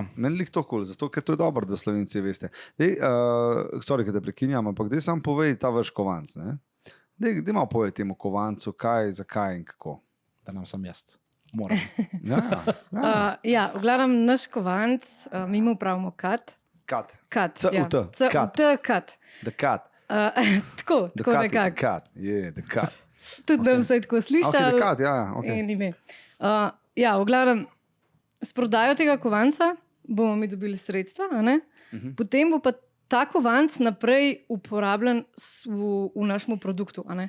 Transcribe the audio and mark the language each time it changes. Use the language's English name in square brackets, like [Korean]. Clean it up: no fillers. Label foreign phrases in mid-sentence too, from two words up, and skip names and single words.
[Slovenian] Meni lih to cool, zato ker to je dobro, da Slovenci veste. Sorry, da te prekinjam, ampak dej sam povej ta vaš kovanc. Dej malo povej temu kovancu, kaj, zakaj in kako. Da nam sam jaz. V glavnem naš kovanc, mi mu pravimo kat. Kat. C-U-T. Kat. The kat. Tako nekako. Kat, je, the kat. Tudi da se je tako slišal. The kat, ok. V glavnem, s prodajo tega kovanca bomo mi dobili sredstva, a ne? Potem bo pa ta kovanc naprej uporabljen v našem produktu, a ne?